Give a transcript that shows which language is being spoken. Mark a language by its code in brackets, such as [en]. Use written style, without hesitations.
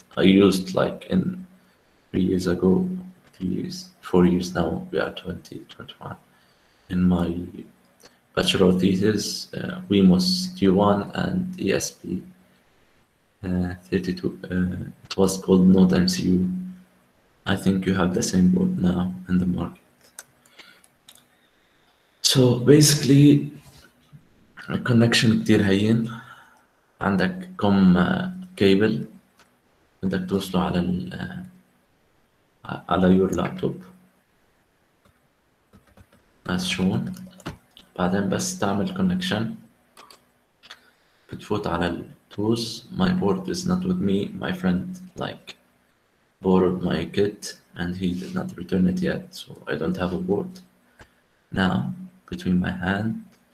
[en] I used like in 3 years ago, 4 years now, we are 2021. In my bachelor thesis, BMOS G1 and ESP 32. It was called Node MCU. I think you have the same board now in the market. So basically, [ar] الكونكشن كتير هين. عندك كوم كيبل بدك توصله على يور لابتوب [en] as shown. [ar] بعدين بس تعمل كونكشن بتفوت على التوز. [en] My board is not with me. My friend like borrowed my kit and he did not return it yet, so I don't have a board now between my hand.